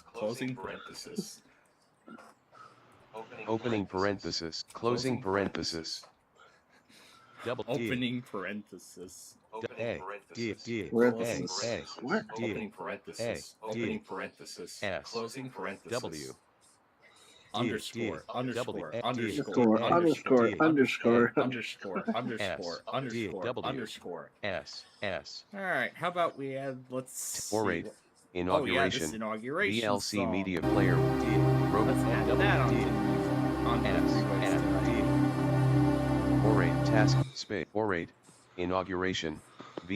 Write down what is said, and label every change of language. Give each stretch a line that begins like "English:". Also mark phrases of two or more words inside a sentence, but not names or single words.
English: closing parenthesis. Opening parenthesis, closing parenthesis. Double D. Opening parenthesis. A. D. D. Parenthesis. A. What? D. Opening parenthesis. A, Opening D, parenthesis. S, Closing parenthesis. W. Underscore. Underscore. D, Underscore. Underscore, underscore, Underscore. Underscore. Underscore. W. Underscore. S. S. All right. How about we add? Let's. Or see eight. what- Inauguration. Oh, yeah, this inauguration VLC song. Media Player. D. Let's add Double that D. on S. S. D. Orate task space. Orate. Inauguration. VLC